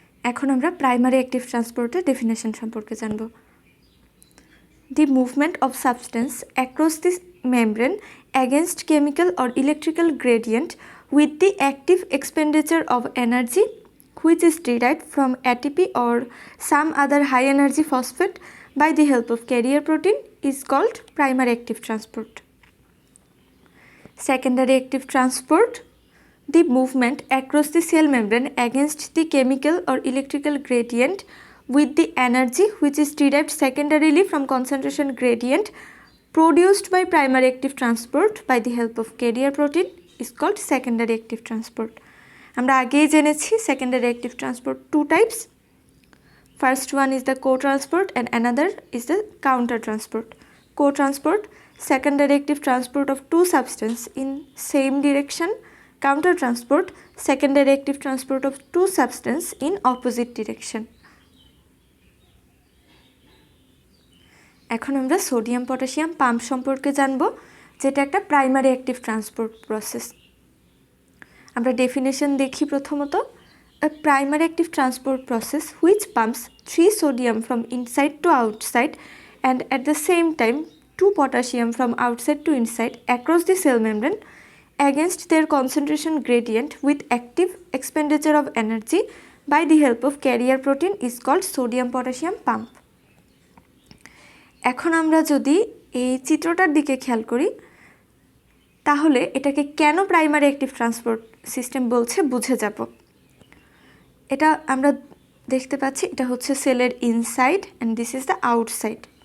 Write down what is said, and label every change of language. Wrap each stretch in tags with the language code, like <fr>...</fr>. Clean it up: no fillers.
<bn>এখন আমরা primary active ট্রান্সপোর্টের definition সম্পর্কে জানব।</bn> <en>The movement of substance across the membrane against chemical or electrical gradient with the active expenditure of energy which is derived from ATP or some other high energy phosphate by the help of carrier protein is called primary active transport. Secondary active transport: the movement across the cell membrane against the chemical or electrical gradient with the energy which is derived secondarily from concentration gradient produced by primary active transport by the help of carrier protein is called secondary active transport.</en> <bn>আমরা আগেই জেনেছি</bn> <en>secondary active transport two types. First one is the co-transport and another is the counter-transport. Co-transport, secondary active transport of two substances in same direction. Counter-transport, secondary active transport of two substances in opposite direction.</en> <bn>এখন আমরা sodium potassium pump সম্পর্কে জানব, যেটা একটা primary active transport process. আমরা definition দেখি প্রথমত। A primary active transport process which pumps 3 sodium from inside to outside and at the same time 2 potassium from outside to inside across the cell membrane against their concentration gradient with active expenditure of energy by the help of carrier protein is called sodium potassium pump. এখন আমরা যদি এই চিত্রটার দিকে খেয়াল করি, তাহলে এটাকে কেন প্রাইমারি অ্যাক্টিভ ট্রান্সপোর্ট সিস্টেম বলছে বুঝে যাব। এটা আমরা দেখতে পাচ্ছি, এটা হচ্ছে সেলের inside</bn> <en>And this is the outside.</en>